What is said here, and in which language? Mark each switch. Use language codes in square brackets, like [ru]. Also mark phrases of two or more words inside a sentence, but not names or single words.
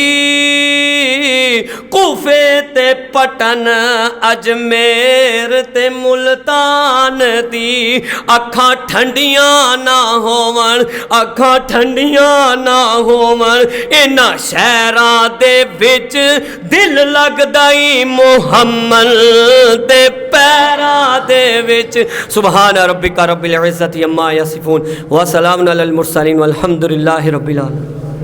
[pa] کوفے تے پتن اجمیر تے ملتان دی اکھاں ٹھنڈیاں نہ ہوون اکھاں ٹھنڈیاں نہ ہوون انہاں شہراں دے وچ دل لگدا ای محمد دے پیراں دے وچ [ar] سبحان ربك رب العزة عما يصفون وسلام على المرسلين والحمد لله رب العالمين.